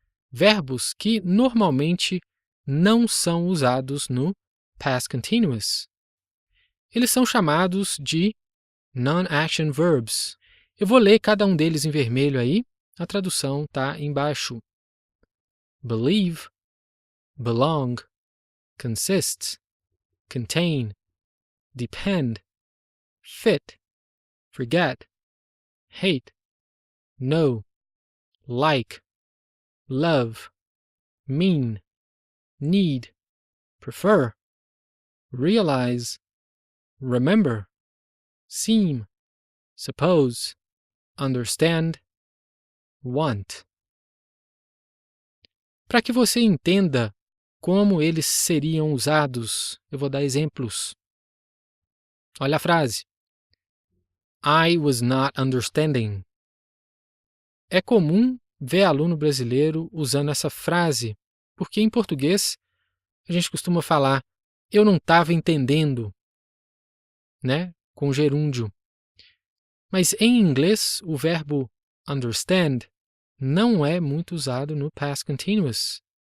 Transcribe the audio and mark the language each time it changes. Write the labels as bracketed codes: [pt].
[pt] Verbos que normalmente não são usados no past continuous. Eles são chamados de non-action verbs. Eu vou ler cada um deles em vermelho aí, a tradução está embaixo. [en] Believe, belong, consist, contain, depend, fit, forget, hate, know, like, love, mean, need, prefer, realize, remember, seem, suppose, understand, want. [pt] Para que você entenda como eles seriam usados, eu vou dar exemplos. Olha a frase. [en] I was not understanding. [pt] É comum ver aluno brasileiro usando essa frase, porque em português a gente costuma falar eu não estava entendendo, né? Com gerúndio. Mas em inglês, o verbo understand não é muito usado no past continuous.